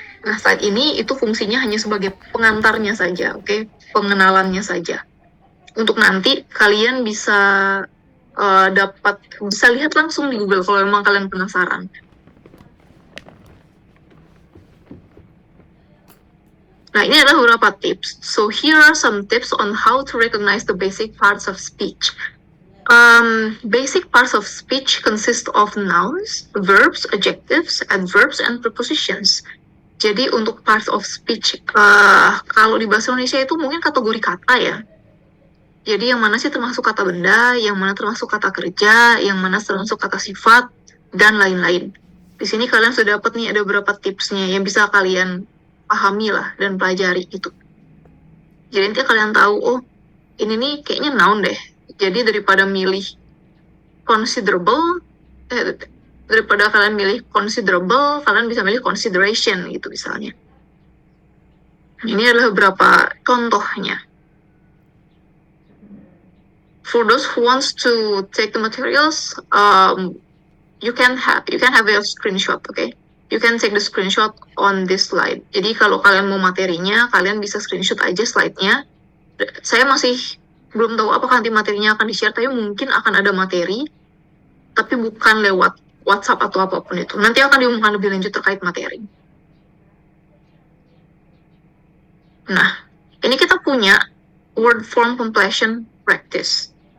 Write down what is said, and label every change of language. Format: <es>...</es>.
<id>Nah, slide ini itu fungsinya hanya sebagai pengantarnya saja, oke? Pengenalannya saja. Untuk nanti kalian bisa lihat langsung di Google kalau memang kalian penasaran. Nah, ini adalah beberapa tips.</id> <en>So, here are some tips on how to recognize the basic parts of speech. Basic parts of speech consist of nouns, verbs, adjectives, adverbs, and prepositions.</en> <id>Jadi untuk parts of speech, kalau di bahasa Indonesia itu mungkin kategori kata ya. Jadi yang mana sih termasuk kata benda, yang mana termasuk kata kerja, yang mana termasuk kata sifat, dan lain-lain. Di sini kalian sudah dapat nih ada beberapa tipsnya yang bisa kalian pahami lah dan pelajari gitu. Jadi nanti kalian tahu, oh ini nih kayaknya noun deh. Jadi considerable, daripada kalian milih considerable, kalian bisa milih consideration gitu misalnya. Ini adalah beberapa contohnya.</id> <en>For those who wants to take the materials, you can have a screenshot, okay? You can take the screenshot on this slide.</en> <id>Jadi kalau kalian mau materinya, kalian bisa screenshot aja slide-nya. Saya masih belum tahu apakah nanti materinya akan di-share, tapi mungkin akan ada materi, tapi bukan lewat WhatsApp atau apapun itu. Nanti akan diumumkan lebih lanjut terkait materi. Nah, ini kita punya word form completion practice.</id>